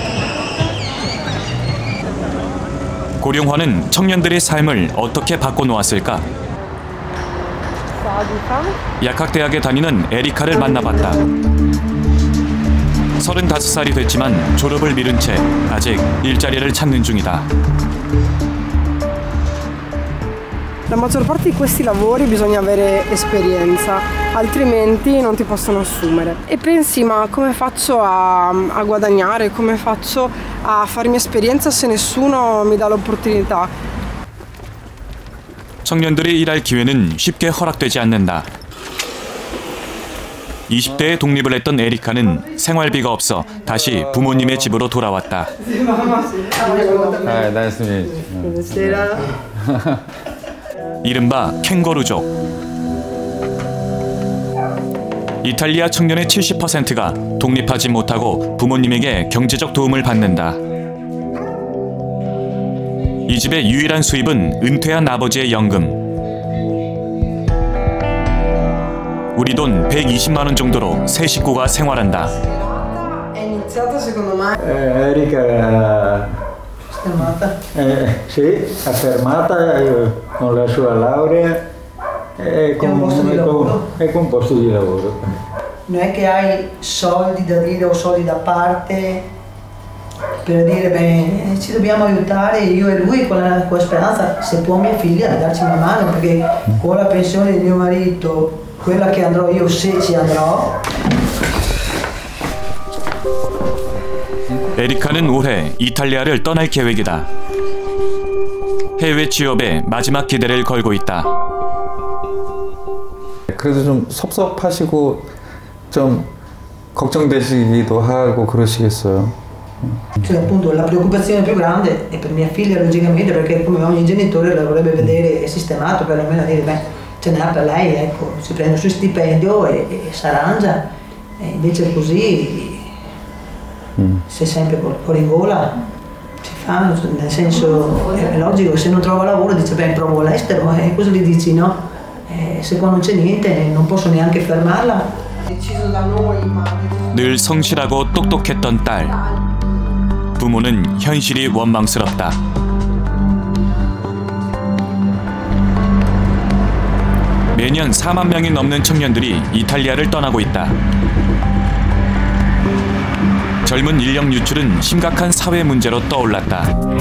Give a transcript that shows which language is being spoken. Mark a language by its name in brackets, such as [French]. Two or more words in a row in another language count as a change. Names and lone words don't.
[Korean] 고령화는 청년들의 삶을 어떻게 바꿔놓았을까? 약학대학에 다니는 에리카를 만나봤다. 35살이 됐지만 졸업을 미룬 채 아직 일자리를 찾는 중이다. [Italian] La maggior parte di questi lavori bisogna avere esperienza, altrimenti non ti possono assumere. E pensi, ma come faccio a guadagnare, come faccio a farmi esperienza se nessuno mi dà l'opportunità? [Korean] 청년들이 일할 기회는 쉽게 허락되지 않는다. 20대에 독립을 했던 에리카는 생활비가 없어 다시 부모님의 집으로 돌아왔다. 이른바 캥거루족. 이탈리아 청년의 70%가 독립하지 못하고 부모님에게 경제적 도움을 받는다. 이 집의 유일한 수입은 은퇴한 아버지의 연금. 우리 돈 120만 원 정도로 세 식구가 생활한다. [Italian] Erika sì, affermata con la sua laurea e con un posto di lavoro. non è che hai soldi da dire o soldi da parte per dire beh ci dobbiamo aiutare io e lui con la speranza se può mia figlia di darci una mano perché con la pensione di mio marito quella che andrò io se ci andrò. [Korean] 에리카는 올해 이탈리아를 떠날 계획이다. 해외 취업에 마지막 기대를 걸고 있다. 그래도 좀 섭섭하시고 좀 걱정되시기도 하고 그러시겠어요. [Italian] Cioè appunto la preoccupazione più grande è per mia figlia logicamente perché come ogni genitore la vorrebbe vedere sistemato per almeno dire beh ce n'è per lei, ecco, si prende il suo stipendio e si arrangia e invece così se sempre fuori in gola si fa, nel senso è logico se non trova lavoro dice beh provo all'estero e cosa gli dici no? Se qua non c'è niente non posso neanche fermarla. Deciso da noi ma [Korean] 늘 성실하고 똑똑했던 딸. 부모는 현실이 원망스럽다. 매년 4만 명이 넘는 청년들이 이탈리아를 떠나고 있다. 젊은 인력 유출은 심각한 사회 문제로 떠올랐다.